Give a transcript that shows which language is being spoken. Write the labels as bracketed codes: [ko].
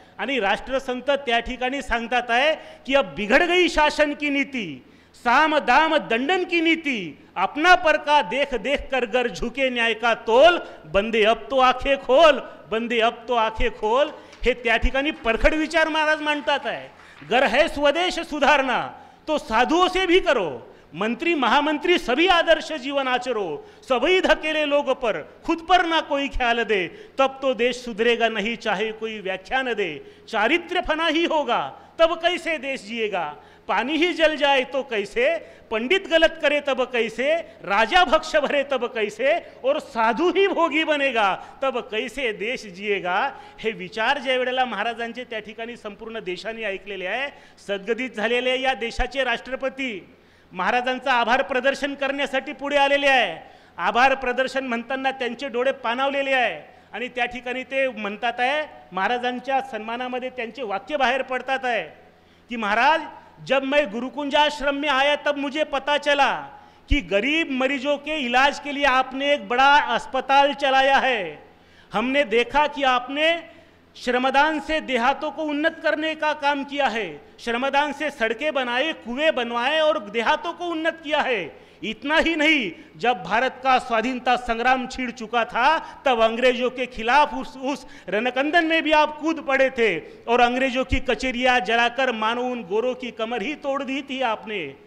[mr] आणि राष्ट्रसंत त्या ठिकाणी सांगतात आहे की [hi] अब बिघड़ गई शासन की नीति, साम दाम दंडन की नीति, अपना पर का देख देख कर गर झुके न्याय का तोल, बंदे अब तो आंखें खोल, बंदे अब तो आंखें खोल. [mr] हे त्या ठिकाणी परखड विचार महाराज मांडतात आहे. [hi] गर है स्वदेश सुधारना तो साधुओं से भी करो, मंत्री महामंत्री सभी आदर्श जीवन आचरो, सभी धकेले लोग पर खुद पर ना कोई ख्याल दे, तब तो देश सुधरेगा नहीं चाहे कोई व्याख्यान दे. चारित्र्य फना ही होगा तब कैसे देश जिएगा, पानी ही जल जाए तो कैसे, पंडित गलत करे तब कैसे, राजा भक्ष भरे तब कैसे, और साधू ही भोगी बनेगा तब कैसे देश जिएगा. [mr] हे विचार ज्या वेळेला महाराजांचे त्या ठिकाणी संपूर्ण देशाने ऐकलेले आहे. सद्गदित झालेले या देशाचे राष्ट्रपती महाराजांचा आभार प्रदर्शन करण्यासाठी पुढे आलेले आहे. आभार प्रदर्शन म्हणताना त्यांचे डोळे पाणावलेले आहे आणि त्या ठिकाणी ते म्हणतात आहे, महाराजांच्या सन्मानामध्ये त्यांचे वाक्य बाहेर पडतात आहे की महाराज, [hi] जब मैं गुरुकुंजाश्रम में आया तब मुझे पता चला कि गरीब मरीजों के इलाज के लिए आपने एक बड़ा अस्पताल चलाया है. हमने देखा कि आपने श्रमदान से देहातों को उन्नत करने का काम किया है, श्रमदान से सड़कें बनाए, कुएं बनवाए और देहातों को उन्नत किया है. इतना ही नहीं, जब भारत का स्वाधीनता संग्राम छिड़ चुका था तब अंग्रेजों के खिलाफ उस रणकंदन में भी आप कूद पड़े थे और अंग्रेजों की कचेरियां जलाकर मानो उन गोरों की कमर ही तोड़ दी थी आपने.